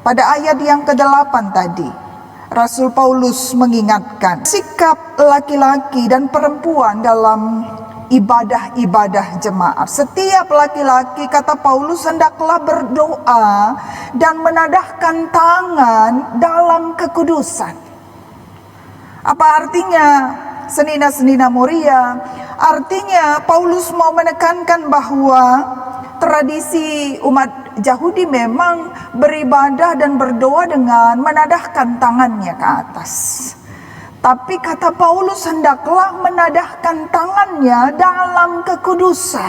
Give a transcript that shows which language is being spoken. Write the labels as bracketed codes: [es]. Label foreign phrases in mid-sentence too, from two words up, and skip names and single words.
[id] Pada ayat yang ke-8 tadi, Rasul Paulus mengingatkan sikap laki-laki dan perempuan dalam ibadah-ibadah jemaat. Setiap laki-laki, kata Paulus, hendaklah berdoa dan menadahkan tangan dalam kekudusan. Apa artinya, senina-senina Moria? Artinya Paulus mau menekankan bahwa tradisi umat Yahudi memang beribadah dan berdoa dengan menadahkan tangannya ke atas. Tapi kata Paulus, hendaklah menadahkan tangannya dalam kekudusan.